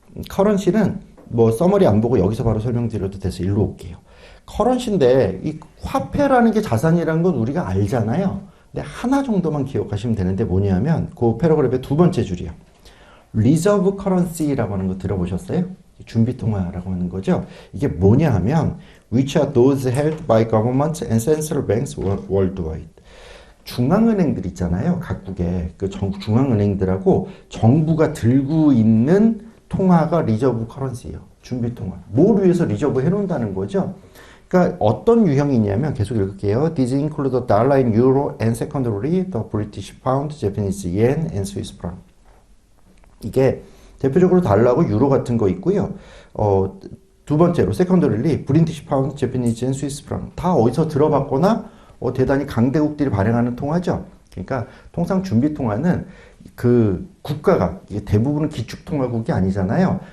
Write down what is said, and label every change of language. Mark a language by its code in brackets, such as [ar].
[ko] 커런시는 뭐 서머리 안 보고 여기서 바로 설명드려도 돼서 일로 올게요. 커런시인데 이 화폐라는 게 자산이라는 건 우리가 알잖아요. 근데 하나 정도만 기억하시면 되는데 뭐냐면 그 패러그래프의 두 번째 줄이요. 리저브 커런시라고 하는 거 들어보셨어요? 준비통화라고 하는 거죠. 이게 뭐냐 하면 [en] which are those held by governments and central banks worldwide. [ko] 중앙은행들 있잖아요. 각국의 그 중앙은행들하고 정부가 들고 있는 통화가 리저브 커런시예요. 준비통화. 뭘 위해서 리저브 해놓는다는 거죠. 그러니까 어떤 유형이냐면 계속 읽을게요. [en] These include the dollar in euro and secondarily the British pound, Japanese yen and Swiss franc. [ko] 이게 대표적으로 달러하고 유로 같은 거 있고요. 두 번째로 [en] 세컨더릴리 브리티시 파운드, 제퍼니즈 앤 스위스 프랑 [ko] 다 어디서 들어봤거나 대단히 강대국들이 발행하는 통화죠. 그러니까 통상 준비 통화는 그 국가가 대부분은 기축통화국이 아니잖아요.